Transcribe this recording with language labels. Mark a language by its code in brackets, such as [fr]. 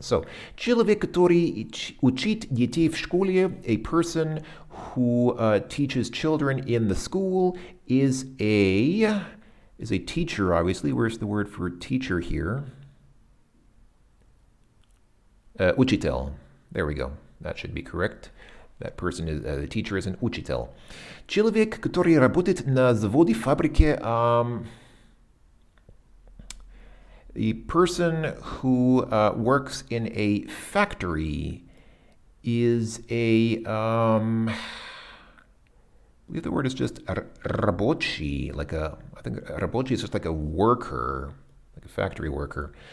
[en] So, [ru] человек, который учит детей в школе, [en] a person who teaches children in the school, is a teacher, obviously. Where's the word for teacher here? Учитель. There we go. That should be correct. That person is the teacher is an учитель. [ru] Человек, который работает на заводе, фабрике. [en] The person who works in a factory is a. I believe the word is just рабочий, I think рабочий is just like a worker, like a factory worker.